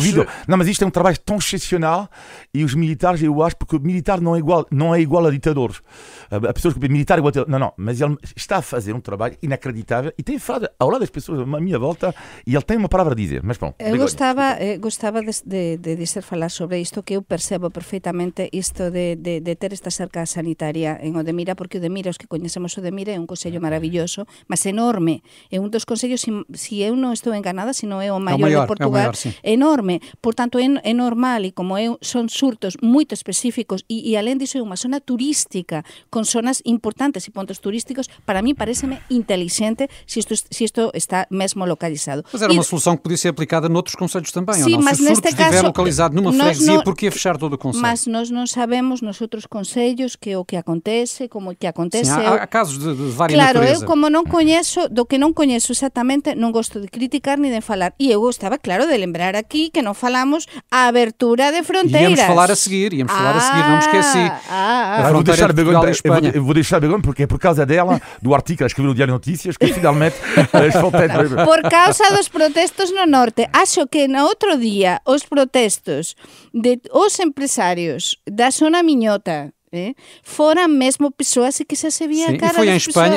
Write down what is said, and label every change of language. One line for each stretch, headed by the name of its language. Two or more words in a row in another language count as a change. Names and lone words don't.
Portuguese: Não, mas isto é um trabalho tão excepcional e os militares, eu acho, porque o militar não é igual a ditadores. A pessoas que militar é igual a... Não, mas ele está a fazer um trabalho inacreditável e tem falado ao lado das pessoas à minha volta e ele tem uma palavra a dizer. Mas pronto.
Galician: Eu gostava de dizer falar sobre isto, que eu percebo perfeitamente isto de ter esta cerca sanitaria en Odmira, porque Odmira, os que coñecemos Odmira, é un concello maravilloso, mas enorme. É un dos concellos, se eu non estou enganada, se non é o maior de Portugal, enorme. Portanto, é normal, e como son surtos moito específicos, e alén disso é unha zona turística, con zonas importantes e pontos turísticos, para mí pareceme inteligente se isto está mesmo localizado.
Portuguese: Mas era uma solução que podia ser aplicada noutros concelhos também, sim, ou não? Mas se o surto estiver localizado numa freguesia, por que fechar todo o concelho?
Galician: Mas nós não sabemos nos outros concellos o que acontece, como que acontece.
Portuguese: Sim, há casos de várias Claro, natureza.
Galician: eu como non coñezo, do que non coñezo exactamente, non gosto de criticar ni de falar. E eu gostava, claro, de lembrar aquí que non falamos a abertura de fronteiras.
Portuguese: Íamos falar a seguir, não me esqueci. A fronteira de Portugal e Espanha. Eu vou deixar Begonha porque é por causa dela, do artigo que ela escreveu no Diário de Notícias, que finalmente as fronteiras...
Galician: Por causa dos protestos no norte. Acho que no outro día os protestos de os empresarios da zona miñota foram mesmo pessoas que se via a cara das pessoas.